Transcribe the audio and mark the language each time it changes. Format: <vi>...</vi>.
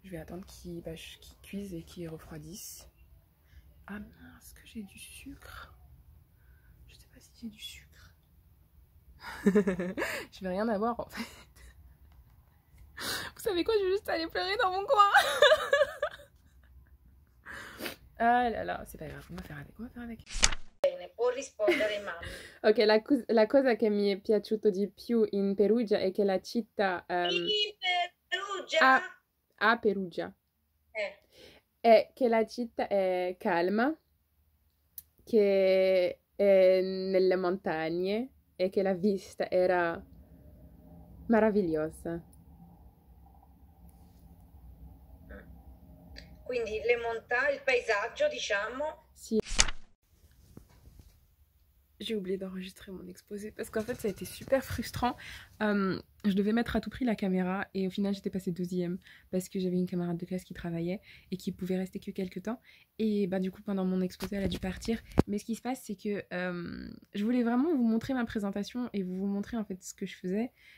<fr>Je vais attendre qu'il cuise et qu'il refroidisse. Ah mince, que j'ai du sucre. Je sais pas si j'ai du sucre. Je vais rien avoir en fait. Vous savez quoi, je vais juste aller pleurer dans mon coin. Ah là là, c'est pas grave, on va faire avec.</fr> <it>Bene, può rispondere mamma. Ok, la cosa che mi è piaciuto di più in Perugia è che la città In Perugia? a Perugia è che la città è calma, che è nelle montagne e che la vista era meravigliosa. Quindi le montagne, il paesaggio, diciamo. Sì.</it> <fr>J'ai oublié d'enregistrer mon exposé parce qu'en fait ça a été super frustrant. Je devais mettre à tout prix la caméra et au final j'étais passée deuxième parce que j'avais une camarade de classe qui travaillait et qui pouvait rester que quelques temps. Et bah du coup pendant mon exposé elle a dû partir. Mais ce qui se passe c'est que je voulais vraiment vous montrer ma présentation et vous montrer en fait ce que je faisais.</fr>